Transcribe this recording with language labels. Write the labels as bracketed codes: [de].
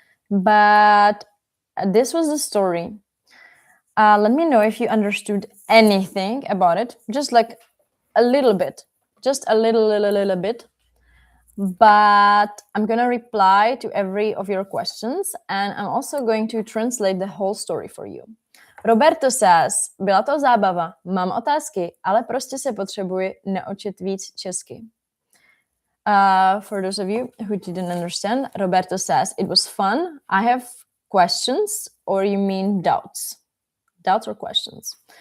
[en] But this was the story. Let me know if you understood anything about it. Just like a little bit. Just a little bit. But I'm going to reply to every of your questions and I'm also going to translate the whole story for you. Roberto says, [cs] byla to zábava, mám otázky, ale prostě se potřebuji naučit víc česky. [en] For those of you who didn't understand, Roberto says, it was fun. I have questions, or you mean doubts? Doubts or questions?